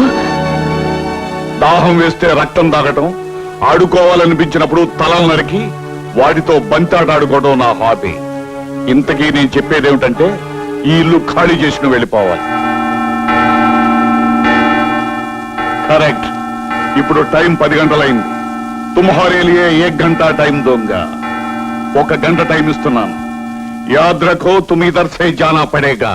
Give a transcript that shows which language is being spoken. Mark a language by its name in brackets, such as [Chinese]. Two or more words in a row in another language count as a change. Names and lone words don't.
[Telugu] దాహం వేస్తే రక్తం తాగటం, ఆడుకోవాలనిపించినప్పుడు తలలు నరికి వాటితో బంతాట ఆడుకోవడం నా హాబీ. ఇంతకీ నేను చెప్పేదేమిటంటే ఈ ఇల్లు ఖాళీ చేసి నువ్వు వెళ్ళిపోవాలి. కరెక్ట్. ఇప్పుడు టైం 10 గంటలైంది. [Hindi] तुम्हारे लिए 1 घंटा टाइम दूंगा. [Telugu] 1 గంట టైం ఇస్తున్నాను. [Hindi] याद रखो तुम इधर से जाना पड़ेगा.